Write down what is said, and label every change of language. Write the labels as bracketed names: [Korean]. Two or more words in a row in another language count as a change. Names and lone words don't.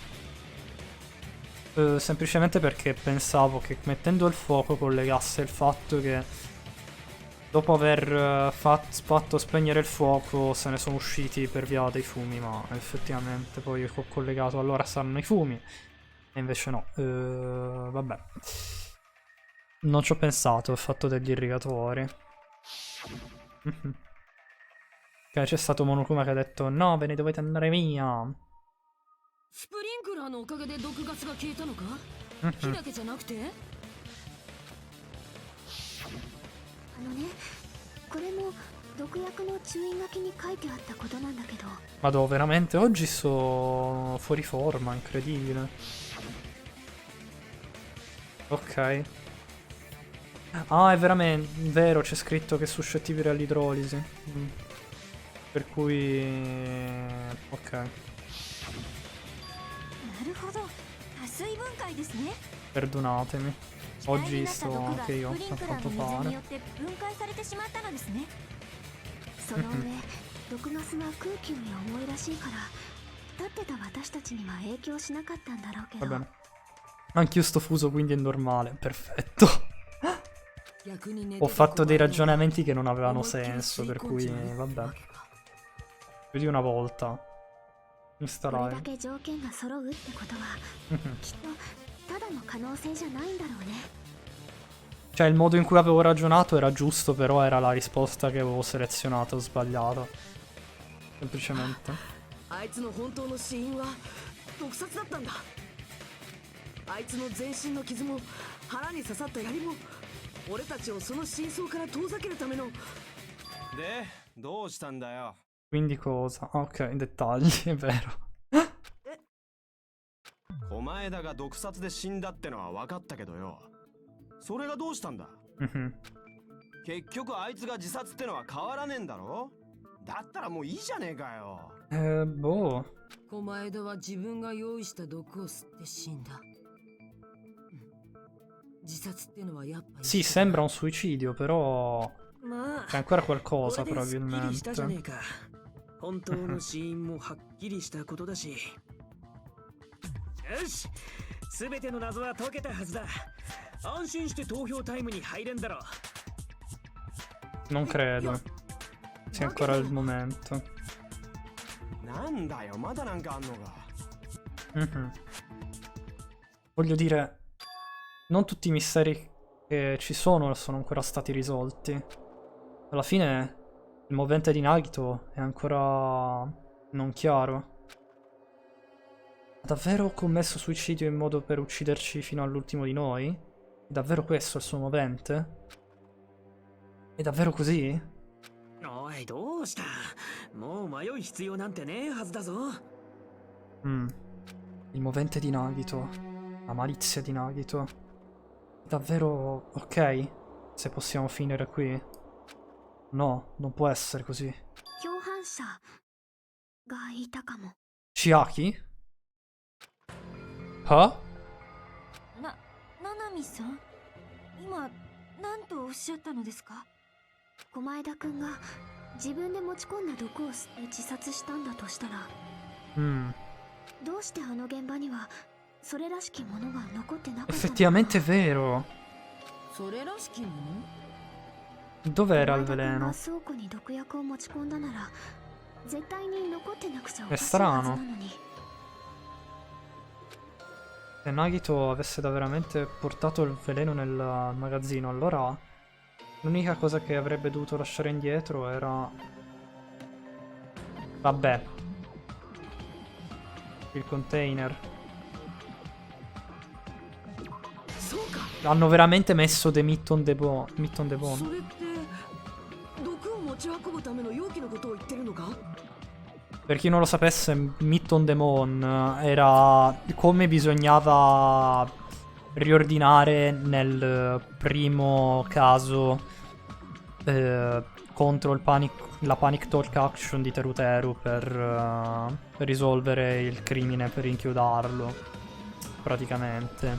[Italian] Semplicemente perché pensavo che mettendo il fuoco collegasse il fatto che dopo aver fatto spegnere il fuoco se ne sono usciti per via dei fumi, ma effettivamente poi ho collegato allora saranno i fumi e invece no. Vabbè, non ci ho pensato, ho fatto degli irrigatori. Ok, c'è stato Monokuma che ha detto no, ve ne dovete andare via. [Japanese] スプリンクラーのおかげで毒ガスが消えたのか？火だけじゃなくて？これも毒薬の注意書きに書いてあったことなんだけど。 [Italian] Vado veramente oggi sto fuori forma, incredibile. Ok. Ah, è veramente vero, c'è scritto che è suscettibile all'idrolisi. Per cui... ok. Perdonatemi. Oggi sto anche io a quanto pare. [Japanese] その上、毒ガスが空気に重いらしいから立ってた私たちには影響しなかったんだろうけ [Italian] Va [Japanese] ど、 [Italian] bene. Anch'io sto fuso, quindi è normale. Perfetto. [Japanese] 逆に寝て [Italian] Ho [Japanese] た [Italian] fatto dei [Japanese] 狛江田 [Italian] ragionamenti che non avevano [Japanese] 思いっきり [Italian] senso, [Japanese] 吸い [Italian] per [Japanese] 込んじ [Italian] cui [Japanese] ゃう [Italian] vabbè. [Japanese] わけか [Italian] Più di una volta. Mi [Japanese] これ [Italian] starai. [Japanese] だけ条件が揃うってことはきっとただの可能性じゃないんだろうね。 [Italian] Cioè, il modo in cui avevo ragionato era giusto, però era la risposta che avevo selezionato sbagliata. Semplicemente. [Japanese] あいつの本当の死因は毒殺だったんだ。あいつの全身の傷も腹に刺さった槍も俺たちをその真相から遠ざけるための。でどうしたんだよ。 [Italian] Quindi cosa? Ok, dettagli, è vero. [Japanese] 狛江田が毒殺で死んだってのは分かったけどよ。それがどうしたんだ。 Mhm. 結局あいつが自殺ってのは変わらねえんだろ。だったらもういいじゃねえかよ。 [Italian] Boh. [Japanese] 狛江田は自分が用意した毒を吸って死んだ。自殺ってのはやっぱり [Italian] Sì, sembra un suicidio, però [Japanese] まあ [Italian] c'è ancora [Japanese] こ [Italian] qualcosa [Japanese] れですっきりしたじゃねえ [Italian] probabilmente. [Japanese] か。本当の死因もはっきりしたことだし。よし、すべての謎は解けたはずだ。安心して投票タイムに入れんだろ。 [Italian] Non credo sia ancora il momento. [Japanese] なんだよまだなんかあんのか。 Mhm. [Italian] Voglio dire, non tutti i misteri che ci sono ancora stati risolti. Alla fine il movente di Nagito è ancora non chiaro. Ha davvero commesso suicidio in modo per ucciderci fino all'ultimo di noi? È davvero questo il suo movente? È davvero così? [Japanese] おい、どうした？もう迷う必要なんてねえはずだぞ。 [Italian] Il movente di Nagito. La malizia di Nagito. È davvero ok? Se possiamo finire qui? No, non può essere così. [Japanese] 共犯者がいたかも。 [Italian] Chiaki? Huh? [Japanese] ナナミさん、今何とおっしゃったのですか？狛江田くんが自分で持ち込んだ毒を吸って自殺したんだとしたら、 どうしてあの現場にはそれらしきものが残ってなかったのか。 [Italian] Effettivamente è vero. [Japanese] それらしきもの [Italian] Dov'era il [Japanese] 狛江田くん [Italian] veleno? [Japanese] が倉庫に毒薬を持ち込んだなら絶対に残ってなくちゃお [Italian] è [Japanese] かしいはずな [Italian] strano. [Japanese] のに。 [Italian] Se Nagito avesse veramente portato il veleno nel magazzino, allora l'unica cosa che avrebbe dovuto lasciare indietro era... Vabbè. Il container. [Japanese] そうか。 [Italian] Hanno veramente messo [English] The Meat on the Bone. [Japanese] それって毒を持ち運ぶための容器のことを言ってるのか？ [Italian] Per chi non lo sapesse, [English] Meat on the Bone [Italian] era come bisognava riordinare nel primo caso contro la Panic Talk Action di Teruteru per risolvere il crimine, per inchiodarlo, praticamente.